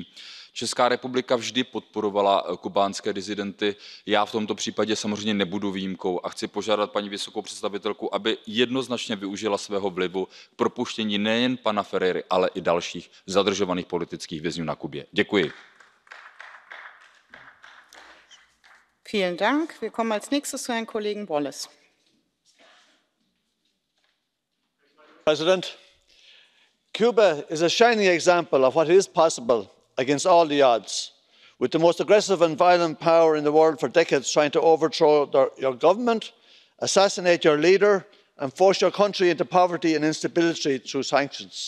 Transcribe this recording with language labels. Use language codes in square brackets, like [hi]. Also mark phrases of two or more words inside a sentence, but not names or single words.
[cs] Česká republika vždy podporovala kubánské disidenty, já v tomto případě samozřejmě nebudu výjimkou a chci požádat paní vysokou představitelku, aby jednoznačně využila svého vlivu k propuštění nejen pana Ferrery, ale i dalších zadržovaných politických vězňů na Kubě. Děkuji. [de] Vielen Dank. Wir kommen als nächstes zu Herrn Kollegen Wallace. [en] President, Cuba is a shining example of what is possible against all the odds, with the most aggressive and violent power in the world for decades trying to overthrow your government, assassinate your leader and force your country into poverty and instability through sanctions.